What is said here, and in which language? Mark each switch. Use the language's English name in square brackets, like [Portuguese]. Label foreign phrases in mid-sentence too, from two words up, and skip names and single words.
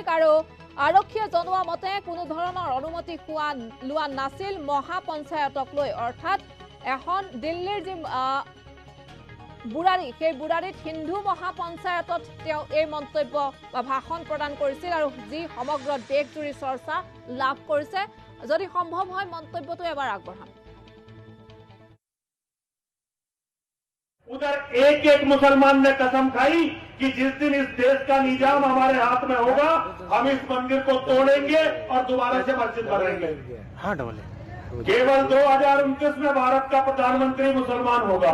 [Assamese] আৰু আৰক্ষীয়ে জনোৱা মতে কোনো ধৰণৰ অনুমতি লোৱা নাছিল মহাপঞ্চায়তক লৈ, অৰ্থাৎ এখন দিল্লীৰ যি বুৰাৰী, সেই বুৰাৰীত হিন্দু মহাপঞ্চায়তত তেওঁ এই মন্তব্য বা ভাষণ প্ৰদান কৰিছিল, আৰু যি সমগ্ৰ দেশ জুৰি চৰ্চা লাভ কৰিছে। যদি সম্ভৱ হয় মন্তব্যটো এবাৰ আগবঢ়াম। [Hindi] उधर एक एक मुसलमान ने कसम खाई कि जिस दिन इस देश का निजाम हमारे हाथ में होगा हम इस मंदिर को तोड़ेंगे और दोबारा से मस्जिद बनाएंगे। केवल 2029 में भारत का प्रधानमंत्री मुसलमान होगा।